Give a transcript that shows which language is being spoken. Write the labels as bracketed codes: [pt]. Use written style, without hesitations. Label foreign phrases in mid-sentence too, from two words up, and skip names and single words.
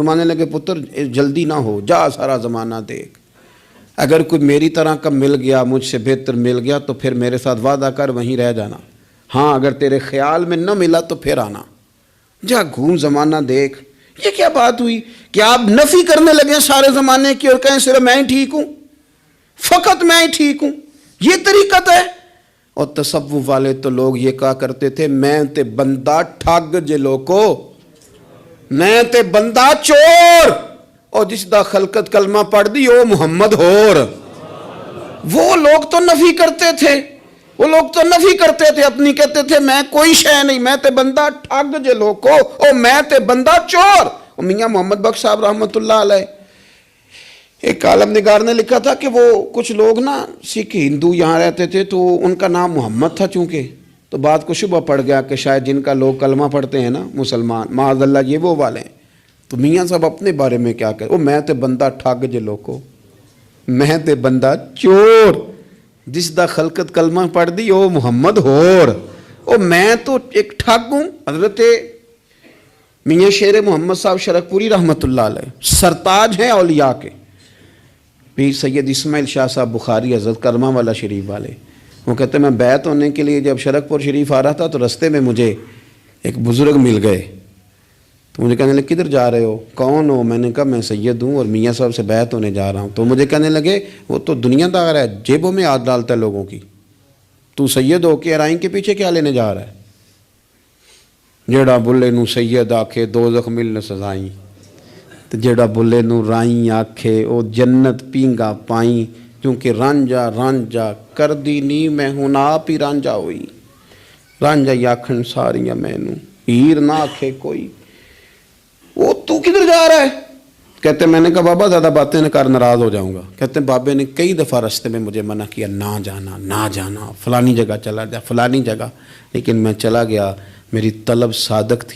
[ur] فرمانے لگے پتر جلدی نہ ہو، جا سارا زمانہ دیکھ، اگر کوئی میری طرح کا مل گیا، مجھ سے بہتر مل گیا تو پھر میرے ساتھ وعدہ کر وہیں رہ جانا، ہاں اگر تیرے خیال میں نہ ملا تو پھر آنا، جا گھوم زمانہ دیکھ۔ یہ کیا بات ہوئی کہ آپ نفی کرنے لگے سارے زمانے کی اور کہیں صرف میں ہی ٹھیک ہوں، فقط میں ہی ٹھیک ہوں؟ یہ طریقت ہے؟ اور تصوف والے تو لوگ یہ کہا کرتے تھے [pa] میں تے بندہ ٹھگ جے لوکو، میں تے بندہ چور، اور جس دا خلقت کلمہ پڑھ دی او محمد ہور۔ [ur] وہ لوگ تو نفی کرتے تھے، وہ لوگ تو نفی کرتے تھے اپنی، کہتے تھے میں کوئی شے نہیں، [pa] میں تے بندہ ٹھگ جے لوکو، اور میں تے بندہ چور۔ [ur] اور میاں محمد بخش صاحب [ar] رحمۃ اللہ علیہ، [ur] ایک عالم نگار نے لکھا تھا کہ وہ کچھ لوگ نا سکھ ہندو یہاں رہتے تھے، تو ان کا نام محمد تھا چونکہ، تو بات کو شبہ پڑ گیا کہ شاید جن کا لوگ کلمہ پڑھتے ہیں نا مسلمان، [ar] معاذ اللہ [ur] یہ وہ والے ہیں۔ تو میاں صاحب اپنے بارے میں کیا کہتے، [pa] میں تے بندہ ٹھگ جے لوکو، میں تے بندہ چور، جس دا خلقت کلمہ پڑھ دی او محمد ہور، او [ur] میں تو ایک ٹھگ ہوں۔ حضرت میاں شیر محمد صاحب شرک پوری [ar] رحمۃ اللہ علیہ [ur] سرتاج ہیں اولیاء کے، پیر سید اسماعیل شاہ صاحب بخاری حضرت کرمہ والا شریف والے، وہ کہتے ہیں میں بیعت ہونے کے لیے جب شرک پور شریف آ رہا تھا تو رستے میں مجھے ایک بزرگ مل گئے، تو مجھے کہنے لگے کدھر جا رہے ہو، کون ہو؟ میں نے کہا میں سید ہوں اور میاں صاحب سے بیعت ہونے جا رہا ہوں۔ تو مجھے کہنے لگے وہ تو دنیا دار ہے، جیبوں میں ہاتھ ڈالتا ہے لوگوں کی، تو سید ہو کے ارائیں کے پیچھے کیا لینے جا رہا ہے؟ [pa] جیڑا بلے نو سید آکھے دوزخ مل نہ سزائیں، تو جیڑا بلے نو رائیں آکھے او جنت پینگا پائیں، کیونکہ رانجا رانجا کر دی نی میں ہوں آپ ہی رانجا ہوئی، رانجا آکھن ساریاں میں نو ہیر نہ آکھے کوئی۔ [ur] وہ تو کدھر جا رہا ہے؟ کہتے میں نے کہا بابا زیادہ باتیں نہ کر، ناراض ہو جاؤں گا۔ کہتے ہیں بابے نے کئی دفعہ رستے میں مجھے منع کیا، نہ جانا نہ جانا، فلانی جگہ چلا جا فلانی جگہ، لیکن میں چلا گیا، میری طلب صادق تھی۔